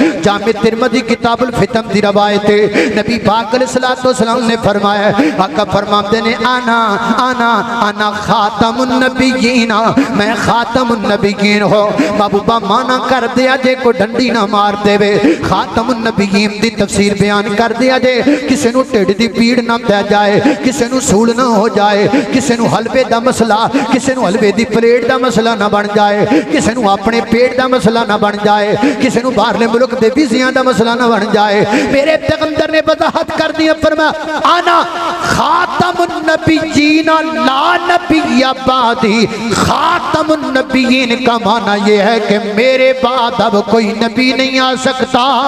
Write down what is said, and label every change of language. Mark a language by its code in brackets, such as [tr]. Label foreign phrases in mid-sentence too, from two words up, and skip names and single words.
[pa] جامع ترمذی کتاب الفتن دی روایت ہے نبی پاک [ar] علیہ الصلوۃ والسلام [pa] نے فرمایا آقا فرماتے نے [ar] انا خاتم النبیین [pa] میں خاتم النبیین ہو. محبوبہ معنی کر دیا جے کو ڈنڈی نہ مار دے وے. خاتم النبیین دی تفسیر بیان کر دیا جے کسے نو ٹھڈ دی پیڑ نہ پہ جائے کسے نو سوڑ نہ ہو جائے کسے نو حلوے دا مسئلہ کسے نو حلوے دی پلیٹ دا مسئلہ نہ بن جائے کسے نو اپنے پیٹ دا مسئلہ نہ بن جائے کسے نو باہرلے ملک دے ویزیاں دا مسئلہ نہ بن جائے. میرے پیغمبر نے وضاحت کر دیا فرمایا [ar] انا خاتم النبیین لا نبی بعدی. [ur] خاتم النبیین کا معنی یہ ہے کہ میرے بعد اب کوئی نبی نہیں آ سکتا.